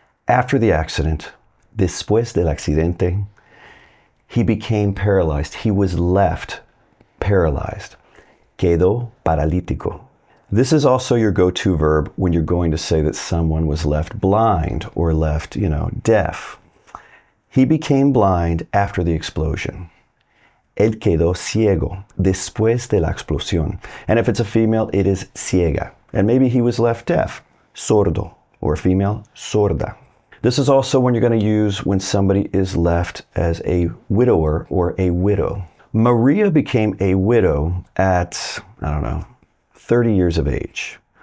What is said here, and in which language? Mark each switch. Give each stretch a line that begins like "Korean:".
English: After the accident,
Spanish: después del accidente,
English: he became paralyzed. He was left paralyzed.
Spanish: Quedó paralítico.
English: This is also your go-to verb when you're going to say that someone was left blind or left, deaf. He became blind after the explosion.
Spanish: Él quedó ciego después de la explosión.
English: And if it's a female, it is ciega. And maybe he was left deaf, sordo, or female, sorda. This is also when you're going to use when somebody is left as a widower or a widow. Maria became a widow at, 30 years of age.